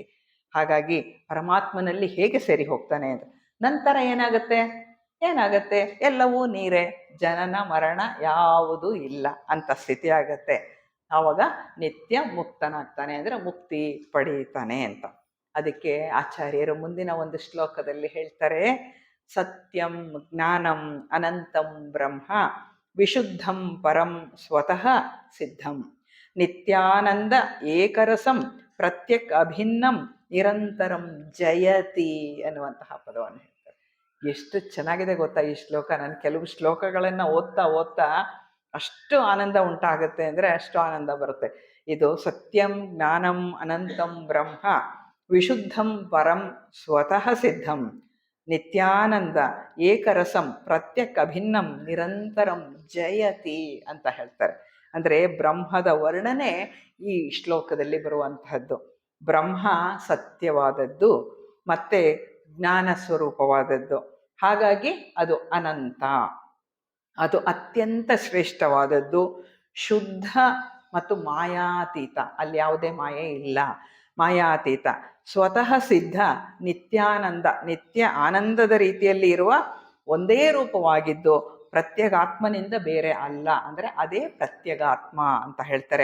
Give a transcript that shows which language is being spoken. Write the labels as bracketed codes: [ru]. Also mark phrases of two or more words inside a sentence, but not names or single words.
[kn] ಹಾಗಾಗಿ ಪರಮಾತ್ಮನಲ್ಲಿ ಹೇಗೆ ಸೇರಿ ಹೋಗ್ತಾನೆ ಅಂತ ನಂತರ ಏನಾಗತ್ತೆ, ಎಲ್ಲವೂ ನೀರೇ, ಜನನ ಮರಣ ಯಾವುದೂ ಇಲ್ಲ ಅಂತ ಸ್ಥಿತಿ ಆಗತ್ತೆ. ಆವಾಗ ನಿತ್ಯ ಮುಕ್ತನಾಗ್ತಾನೆ, ಅಂದರೆ ಮುಕ್ತಿ ಪಡೀತಾನೆ ಅಂತ. ಅದಕ್ಕೆ ಆಚಾರ್ಯರು ಮುಂದಿನ ಒಂದು ಶ್ಲೋಕದಲ್ಲಿ ಹೇಳ್ತಾರೆ, [sa] ಸತ್ಯಂ ಜ್ಞಾನಂ ಅನಂತಂ ಬ್ರಹ್ಮ ವಿಶುದ್ಧಂ ಪರಂ ಸ್ವತಃ ಸಿದ್ಧಂ ನಿತ್ಯಾನಂದ ಏಕರಸಂ ಪ್ರತ್ಯಕ್ ಅಭಿನ್ನಂ ನಿರಂತರಂ ಜಯತಿ [kn] ಅನ್ನುವಂತಹ ಪದವನ್ನು ಹೇಳ್ತಾರೆ. ಎಷ್ಟು ಚೆನ್ನಾಗಿದೆ ಗೊತ್ತಾ ಈ ಶ್ಲೋಕ. ನಾನು ಕೆಲವು ಶ್ಲೋಕಗಳನ್ನು ಓದ್ತಾ ಅಷ್ಟು ಆನಂದ ಉಂಟಾಗುತ್ತೆ, ಅಂದರೆ ಅಷ್ಟು ಆನಂದ ಬರುತ್ತೆ. [sa] ಇದು ಸತ್ಯಂ ಜ್ಞಾನಂ ಅನಂತಂ ಬ್ರಹ್ಮ ವಿಶುದ್ಧಂ ಪರಂ ಸ್ವತಃ ಸಿದ್ಧಂ ನಿತ್ಯಾನಂದ ಏಕರಸಂ ಪ್ರತ್ಯಕ್ ಅಭಿನ್ನಂ ನಿರಂತರಂ ಜಯತಿ [kn] ಅಂತ ಹೇಳ್ತಾರೆ. ಅಂದರೆ ಬ್ರಹ್ಮದ ವರ್ಣನೆ ಈ ಶ್ಲೋಕದಲ್ಲಿ ಬರುವಂತಹದ್ದು. ಬ್ರಹ್ಮ ಸತ್ಯವಾದದ್ದು ಮತ್ತೆ ಜ್ಞಾನ ಸ್ವರೂಪವಾದದ್ದು, ಹಾಗಾಗಿ ಅದು ಅನಂತ, ಅದು ಅತ್ಯಂತ ಶ್ರೇಷ್ಠವಾದದ್ದು, ಶುದ್ಧ ಮತ್ತು ಮಾಯಾತೀತ, ಅಲ್ಲಿ ಯಾವುದೇ ಮಾಯೆ ಇಲ್ಲ, ಮಾಯಾತೀತ, ಸ್ವತಃ ಸಿದ್ಧ, ನಿತ್ಯಾನಂದ, ನಿತ್ಯ ಆನಂದದ ರೀತಿಯಲ್ಲಿ ಇರುವ ಒಂದೇ ರೂಪವಾಗಿದ್ದು ಪ್ರತ್ಯಗಾತ್ಮನಿಂದ ಬೇರೆ ಅಲ್ಲ, ಅಂದರೆ ಅದೇ ಪ್ರತ್ಯಗಾತ್ಮ ಅಂತ ಹೇಳ್ತಾರೆ.